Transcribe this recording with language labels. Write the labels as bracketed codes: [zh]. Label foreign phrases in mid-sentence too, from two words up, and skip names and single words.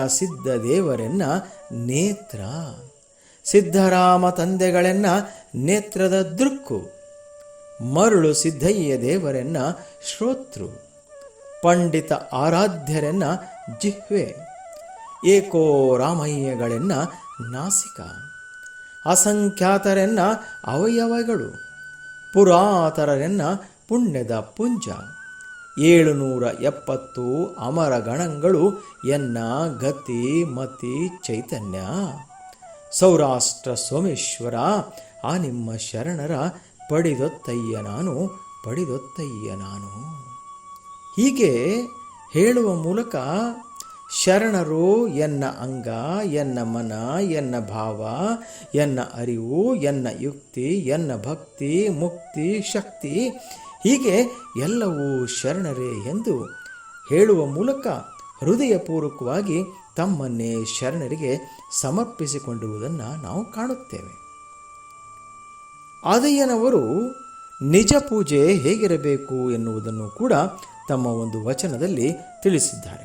[kn] ಸಿದ್ಧ ದೇವರೆನ್ನ ನೇತ್ರ, ಸಿದ್ಧರಾಮ ತಂದೆಗಳೆನ್ನ ನೇತ್ರದ ದೃಕ್ಕು, ಮರುಳು ಸಿದ್ಧಯ್ಯ ದೇವರೆನ್ನ ಶ್ರೋತೃ, ಪಂಡಿತ ಆರಾಧ್ಯರೆನ್ನ ಜಿಹ್ವೆ, ಏಕೋ ರಾಮಯ್ಯಗಳೆನ್ನ ನಾಸಿಕ, ಅಸಂಖ್ಯಾತರೆನ್ನ ಅವಯವಗಳು, ಪುರಾತರರೆನ್ನ ಪುಣ್ಯದ ಪುಂಜ, 770 ಅಮರ ಗಣಗಳು ಎನ್ನ ಗತಿ ಮತಿ ಚೈತನ್ಯ, ಸೌರಾಷ್ಟ್ರ ಸೋಮೇಶ್ವರ ಆ ನಿಮ್ಮ ಶರಣರ ಪಡಿದೊತ್ತಯ್ಯ ನಾನು. ಹೀಗೆ ಹೇಳುವ ಮೂಲಕ ಶರಣರು ಎನ್ನ ಅಂಗ, ಎನ್ನ ಮನ, ಎನ್ನ ಭಾವ, ಎನ್ನ ಅರಿವು, ಎನ್ನ ಯುಕ್ತಿ, ಎನ್ನ ಭಕ್ತಿ, ಮುಕ್ತಿ, ಶಕ್ತಿ, ಹೀಗೆ ಎಲ್ಲವೂ ಶರಣರೇ ಎಂದು ಹೇಳುವ ಮೂಲಕ ಹೃದಯಪೂರ್ವಕವಾಗಿ ತಮ್ಮನ್ನೇ ಶರಣರಿಗೆ ಸಮರ್ಪಿಸಿಕೊಂಡಿರುವುದನ್ನು ನಾವು ಕಾಣುತ್ತೇವೆ. ಆದಯ್ಯನವರು ನಿಜ ಪೂಜೆ ಹೇಗಿರಬೇಕು ಎನ್ನುವುದನ್ನು ಕೂಡ ತಮ್ಮ ಒಂದು ವಚನದಲ್ಲಿ ತಿಳಿಸಿದ್ದಾರೆ.